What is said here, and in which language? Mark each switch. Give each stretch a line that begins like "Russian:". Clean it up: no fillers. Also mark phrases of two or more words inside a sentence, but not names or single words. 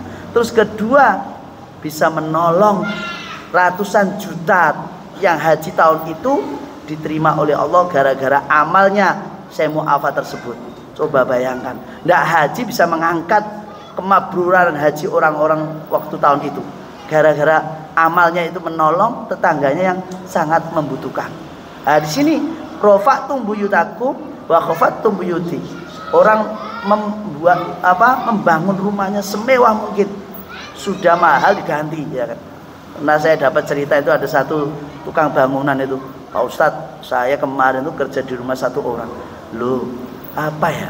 Indonesian: Terus kedua, bisa menolong ratusan juta yang haji tahun itu diterima oleh Allah gara-gara amalnya Syekh Mu'affah tersebut. Coba bayangkan, tidak haji bisa mengangkat kemabruran haji orang-orang waktu tahun itu, gara-gara amalnya itu menolong tetangganya yang sangat membutuhkan. Nah, di sini
Arabic: رفعتم بيوتكم وخفضتم بيوتي.
Indonesian: Orang membangun rumahnya semewah mungkin, sudah mahal diganti, ya kan. Nah, saya dapat cerita itu ada satu tukang bangunan itu, Pak Ustadz, saya kemarin itu kerja di rumah satu orang. Loh, apa ya?